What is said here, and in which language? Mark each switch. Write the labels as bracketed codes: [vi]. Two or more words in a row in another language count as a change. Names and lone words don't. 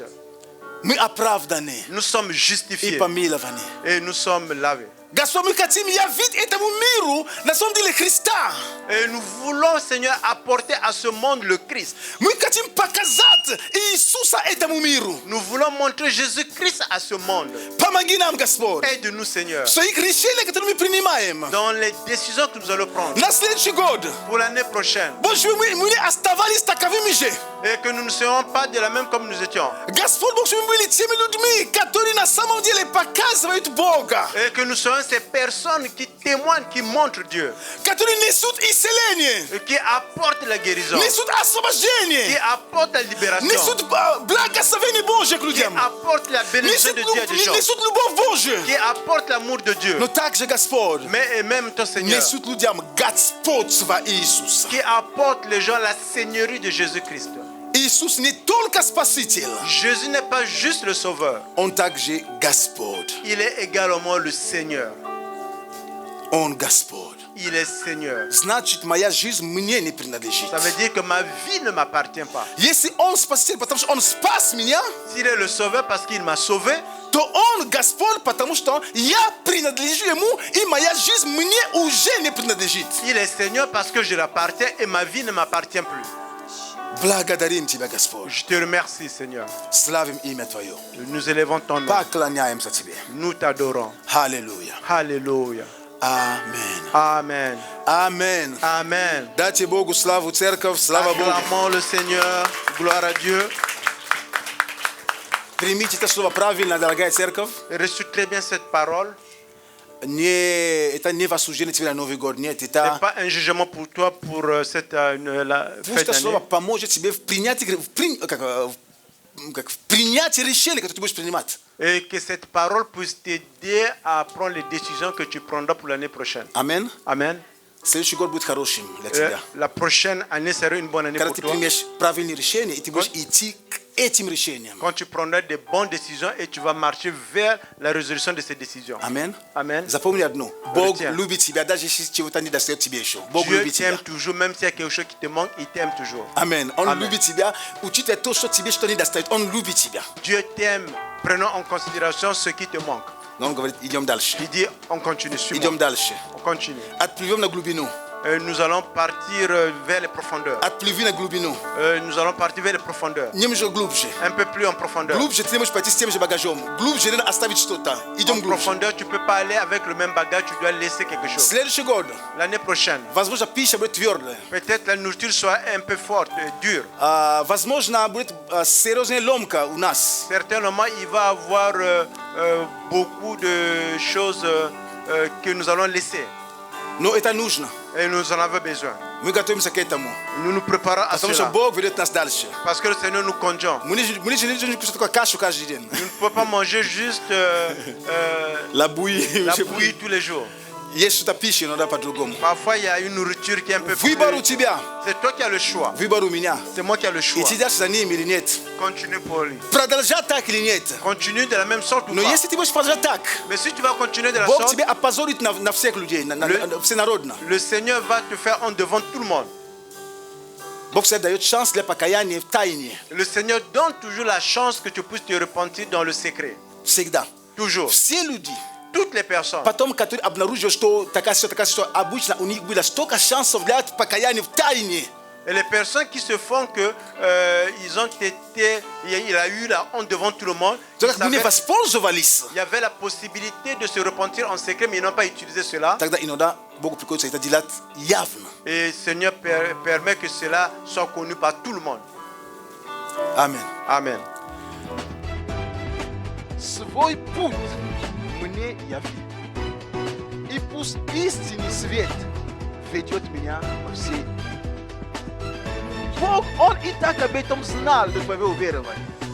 [ru] Мы оправданы [fr] Nous sommes [ru] и [fr] justifiés [ru] помилованы. [fr] et nous sommes lavés. [ru] Господь, мы хотим явить этому миру на самом деле Христа. [fr] Et nous voulons, Seigneur, apporter à ce monde le Christ. [ru] Мы хотим показать Иисуса этому миру. [fr] Nous voulons montrer Jésus-Christ à ce monde. [ru] Помоги нам, Господь, [fr] Aide-nous, Seigneur, [ru] в своих решениях, которые мы принимаем [fr] dans les décisions que nous allons prendre [ru] на следующий год. [fr] pour l'année prochaine. [ru] Боже, мы не оставались таковыми же. [fr] Et que nous ne serons pas de la même comme nous étions. [ru] Господь, Бог, чтобы мы были теми людьми, которые на самом деле показывают Бога, [fr] Et que nous serons ces personnes qui témoignent, qui montrent Dieu. [ru] которые несут исцеление, [fr] Et qui apportent la guérison. [ru] несут [fr] Qui [ru] освобождение, [fr] apportent la libération. [ru] несут благословение Божье к [fr] Qui [ru] людям, [fr] apportent la bénédiction [ru] несут [fr] de Dieu à des gens. [ru] любовь Божью. [fr] Qui apportent l'amour de Dieu. [ru] Но также, Господь, [fr] Mais et même ton Seigneur. [ru] несут людям господство Иисуса. [fr] Qui apporte les gens la seigneurie de Jésus-Christ. [ru] Иисус не только Спаситель, [fr] Jésus n'est pas juste le Sauveur. [ru] Он также Господь. [fr] Il est également le Seigneur. [ru] Он Господь. [fr] Il est Seigneur. [ru] Значит, моя жизнь мне не принадлежит. [fr] Ça veut dire que ma vie ne m'appartient pas. [ru] Если Он Спаситель, потому что Он спас меня, [fr] S'il est le Sauveur parce qu'il m'a sauvé, [ru] то Он Господь, потому что я принадлежу Ему, и моя жизнь мне уже не принадлежит. [fr] il est Seigneur parce que je l'appartiens et ma vie ne m'appartient plus. [ru] Благодарим Тебя, Господь. [fr] Je te remercie, Seigneur. [ru] Славим имя Твое. [fr] Nous élevons ton nom. [ru] Поклоняемся Тебе. [fr] Nous t'adorons. [ru] Аллилуйя. [fr] Alléluia. [ru] Аминь. [fr] Amen. [ru] Аминь. [fr] Amen. [ru] Дайте Богу славу, церковь, слава Богу. [fr] Acclamons le Seigneur. Gloire à Dieu. [ru] Примите это слово правильно, дорогая церковь. [fr] Reçu très bien cette parole. [ru] не осуждение тебе на Новый год. Нет, [fr] Ce n'est [ru] это [fr] pas un jugement pour toi pour cette la fête [ru] пусть это слово [fr] d'année. [ru] поможет тебе в принятии, как в принятии решений, которые ты будешь принимать. [fr] Et que cette parole puisse t'aider à prendre les décisions que tu prendras pour l'année prochaine. Amen. Amen. [ru] Следующий год будет хорошим для тебя. [fr] La prochaine année sera une bonne année [ru] Когда [fr] pour [ru] ты [fr] toi. [ru] примешь правильные решения, и ты будешь идти к этим решениям. [fr] Quand tu prendras des bonnes décisions et tu vas marcher vers la résolution de ces décisions. Amen. Amen. [ru] Запомни одно. Бог [fr] Retiens. [ru] любит тебя, даже если чего-то не достает тебе еще. Бог [fr] Dieu [ru] любит тебя. [fr] t'aime toujours, même s'il y a quelque chose qui te manque, il t'aime toujours. [ru] Amen. Он [fr] Amen. [ru] любит тебя. Учитывая то, что тебе что не достает, он любит тебя. [fr] Dieu t'aime, prenons en considération ce qui te manque. [ru] Но он говорит, идем дальше. [fr] Il dit, on continue, suis-moi. [ru] Идем дальше. [fr] On continue. [ru] Отплывем на глубину. [fr] Nous allons partir vers les profondeurs. [ru] Отплыви на глубину. [fr] Nous allons partir vers les profondeurs. [ru] Немного глубже. [fr] Un peu plus en profondeur. [ru] Глубже ты не можешь пойти с тем же багажом. Глубже надо оставить что-то. Идем [fr] En [ru] глубже. [fr] profondeur, tu ne peux pas aller avec le même bagage, tu dois laisser quelque chose. [ru] Следующий год. [fr] L'année prochaine, [ru] Возможно, пища будет твердая. [fr] peut-être la nourriture soit un peu forte, dure. [ru] Возможно, будет серьезная ломка у нас. [fr] Certainement, il va y avoir beaucoup de choses que nous allons laisser. [ru] Но это нужно. [fr] Et nous en avons besoin. [ru] Мы готовимся к этому. [fr] Nous nous préparons à [ru] Потому что [fr] cela. [ru] Бог ведет нас дальше. [fr] Parce que le Seigneur nous conduit. [ru] Мы не живем кушать только кашу каждый день. [fr] Nous ne pouvons pas manger juste La bouillie. la bouillie tous les jours. [ru] Есть что-то пищи, но да по-другому. [fr] Parfois, il y a une nourriture qui est un peu plus... [ru] Выбор у тебя. [fr] C'est toi qui as le choix. [ru] Выбор у меня. [fr] C'est moi qui ai le choix. [ru] Идти дальше за ним или нет. [fr] Continue pour lui. [ru] Продолжать так или нет. [fr] Continue de la même sorte ou [ru] Но [fr] pas. [ru] если ты будешь продолжать так, [fr] Mais si tu vas continuer de la [ru] Бог [fr] sorte, [ru] тебя опозорит на всех людей, на всенародно. [fr] le Seigneur va te faire honte devant tout le monde. [ru] Бог всегда дает шанс для покаяния в тайне. [fr] Le Seigneur donne toujours la chance que tu puisses te repentir dans le secret. [ru] Всегда. [fr] Toujours. [ru] Все люди, [fr] Toutes les personnes. [ru] потом, которые обнаруживают, что такая ситуация, обычно у них было столько шансов для покаяния в тайне. [fr] Et les personnes qui se font que ils ont été, il a eu la honte devant tout le monde. [ru] Только мы не воспользовались. [fr] Il y avait la possibilité de se repentir en secret, mais ils n'ont pas utilisé cela. [ru] Тогда иногда Богу приходится это делать явно. [fr] Et le Seigneur permet que cela soit connu par tout le monde. [ru] Аминь. [fr] Amen. [ru] Свой путь мне яви, и пусть истинный свет ведет меня во все. Бог, Он и так об этом знал до твоего уверования.